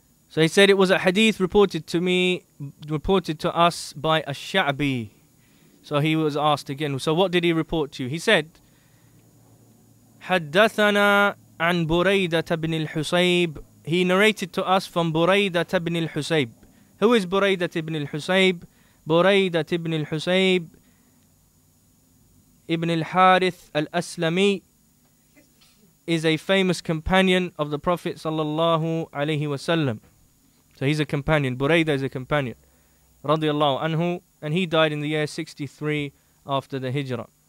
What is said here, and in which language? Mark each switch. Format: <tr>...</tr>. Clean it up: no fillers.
<en>So he said it was a hadith reported to us by Ash-Sha'bi. So he was asked again, so what did he report to you? He said,</en> <ar>حدثنا عن بريدة بن الحصيب.</ar> <en>He narrated to us from بريدة بن الحصيب. Who is بريدة بن الحصيب? بريدة بن الحصيب ibn al-Harith al-Aslami is a famous companion of the Prophet sallallahu alaihi wasallam. So he's a companion. Buraidah is a companion, radiyallahu anhu, and he died in the year 63 after the Hijrah.</en>